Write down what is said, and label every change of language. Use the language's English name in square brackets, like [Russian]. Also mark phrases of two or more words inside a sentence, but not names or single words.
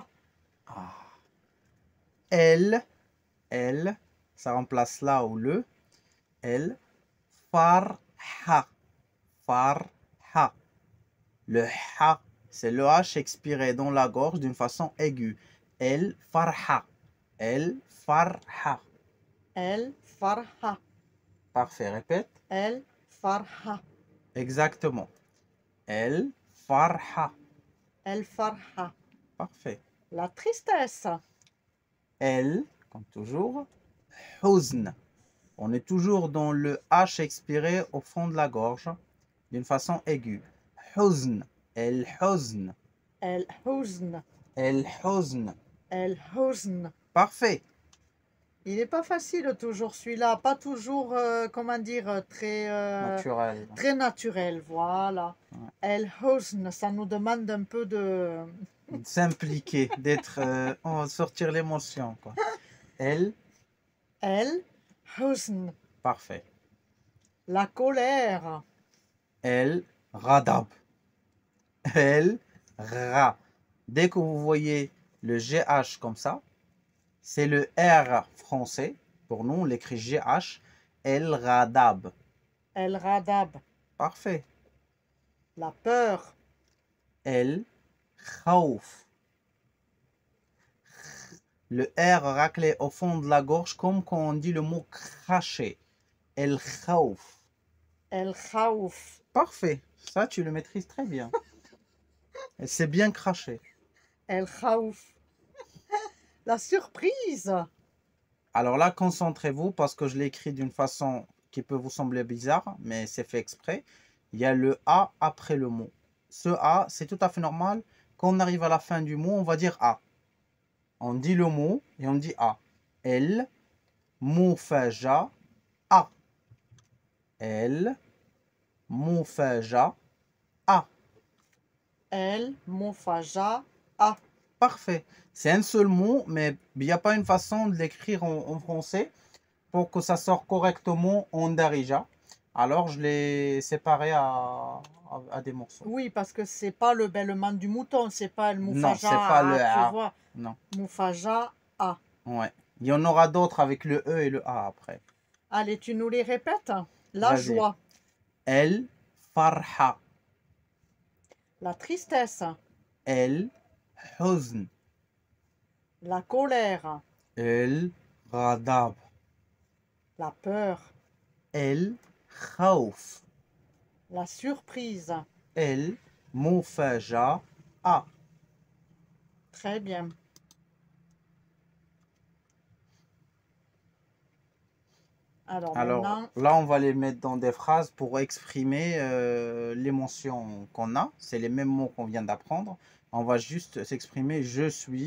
[French] Ah. Elle, ça remplace là ou le. [Arabic] Elle, farha. Farha. [French] Le ha, c'est le H expiré dans la gorge d'une façon aiguë. [Arabic] الفرحة. الفرحة. الفرحة. [French] Parfait, répète. [Arabic] الفرحة. Exactement. الفرحة. الفرحة. [French] Parfait. La tristesse. El, comme toujours, huzn. On est toujours dans le H expiré au fond de la gorge d'une façon aiguë. [Arabic] حزن. الحزن. الحزن. الحزن. الحزن. [French] Parfait. Il n'est pas facile toujours celui-là, pas toujours, comment dire, très Naturel. Très naturel, voilà. Ouais. [Arabic] الحزن, [French] ça nous demande un peu de S'impliquer, d'être, on va sortir l'émotion, quoi. [Arabic] El huzn. [French] Parfait. La colère. [Arabic] الغضب. ال غ. [French] Dès que vous voyez le GH comme ça, c'est le R français. Pour nous, on l'écrit GH. [Arabic] الغضب. الغضب. [French] Parfait. La peur. [Arabic] الخوف. [French] Le R raclé au fond de la gorge comme quand on dit le mot cracher. [Arabic] الخوف. الخوف. [French] Parfait. Ça, tu le maîtrises très bien. Et c'est bien craché. [Arabic] الخوف. [French] La surprise. Alors là, concentrez-vous parce que je l'ai écrit d'une façon qui peut vous sembler bizarre, mais c'est fait exprès. Il y a le A après le mot. Ce A, c'est tout à fait normal. Quand on arrive à la fin du mot, on va dire A. On dit le mot et on dit A. [Arabic] المفاجأة. المفاجأة. المفاجأة. [French] Parfait. C'est un seul mot, mais il n'y a pas une façon de l'écrire en français pour que ça sorte correctement en darija. Alors, je l'ai séparé à des morceaux. Oui, parce que c'est pas le bêlement du mouton, c'est pas le mufaja. Non, c'est pas le A, A. tu vois. Non. [Arabic] Mufaja A. [French] Ouais. Il y en aura d'autres avec le E et le A après. Allez, tu nous les répètes? La joie. [Arabic] الفرحة. [French] La tristesse. [Arabic] الحزن. [French] La colère. [Arabic] الغضب. [French] La peur. [Arabic] الخوف. [French] La surprise. [Arabic] المفاجأة. [French] Très bien. Alors maintenant, là, on va les mettre dans des phrases pour exprimer l'émotion qu'on a. C'est les mêmes mots qu'on vient d'apprendre. On va juste s'exprimer « je suis ».